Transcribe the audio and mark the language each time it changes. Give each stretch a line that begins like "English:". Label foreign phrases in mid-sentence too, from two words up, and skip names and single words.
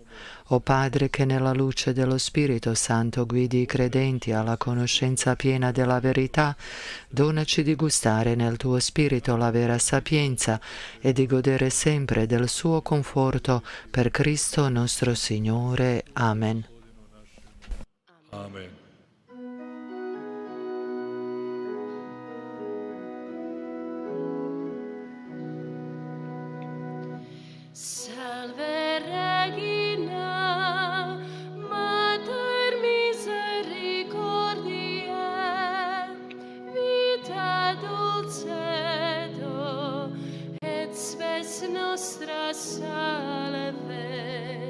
Italian: O Padre, che nella luce dello Spirito Santo guidi i credenti alla conoscenza piena della verità, donaci di gustare nel tuo Spirito la vera sapienza e di godere sempre del suo conforto per Cristo nostro Signore. Amen. Amen.
Latin: Salve Regina, Mater misericordiae, vita dulcedo, et spes nostra salve.